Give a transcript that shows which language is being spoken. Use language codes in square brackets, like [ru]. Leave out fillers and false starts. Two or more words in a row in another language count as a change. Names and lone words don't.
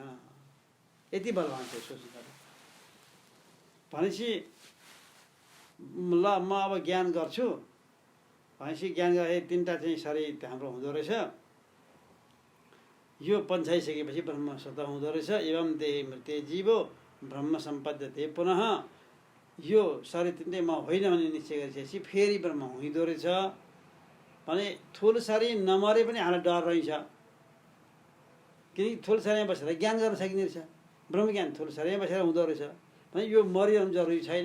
[ne] यति बलवान छ सोच्नु। भनेपछि ल म अब ज्ञान गर्छु भनेपछि ज्ञान गरे 3टा चाहिँ शरीर हाम्रो हुँदो रहेछ। यो पन्छाइसकेपछि ब्रह्म स्वतः हुँदो रहेछ। [sa] एवं देही मृत्य जीवो ब्रह्म सम्पद्यते पुनः। [ne] यो शरीर 3टै म होइन भने निश्चय गरिसकेपछि फेरि ब्रह्म हुँदो रहेछ भने थुल शरीर नमरे पनि हामीलाई डर रहन्छ, किनकि थुल शरीरमा बसेर ज्ञान गर्न सकिने रहेछ। ब्रह्मज्ञान थुल शरीरमा बसेर हुँदो रहेछ भने यो मरिरहनु जरुरी छैन।